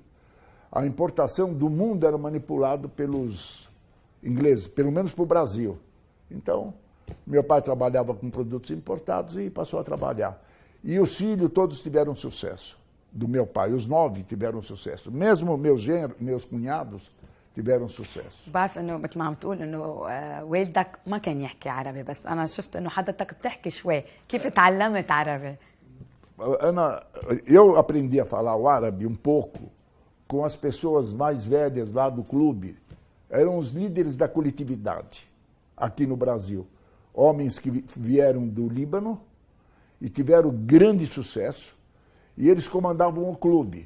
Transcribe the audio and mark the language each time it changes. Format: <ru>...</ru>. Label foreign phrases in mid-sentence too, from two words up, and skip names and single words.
<pt>A importação do mundo era manipulado pelos ingleses, pelo menos para o Brasil. Então, meu pai trabalhava com produtos importados e passou a trabalhar. E os filhos todos tiveram sucesso do meu pai, os 9 tiveram sucesso. Mesmo meus cunhados tiveram sucesso.</pt> <ar>بعرف انه مثل ما عم تقول انه والدك ما كان يحكي عربي، بس انا شفت انه حضرتك بتحكي شوي. كيف تعلمت عربي؟</ar> <pt>Ana, eu aprendi a falar o árabe um pouco com as pessoas mais velhas lá do clube. Eram os líderes da coletividade aqui no Brasil. Homens que vieram do Líbano e tiveram grande sucesso, e eles comandavam o clube.</pt>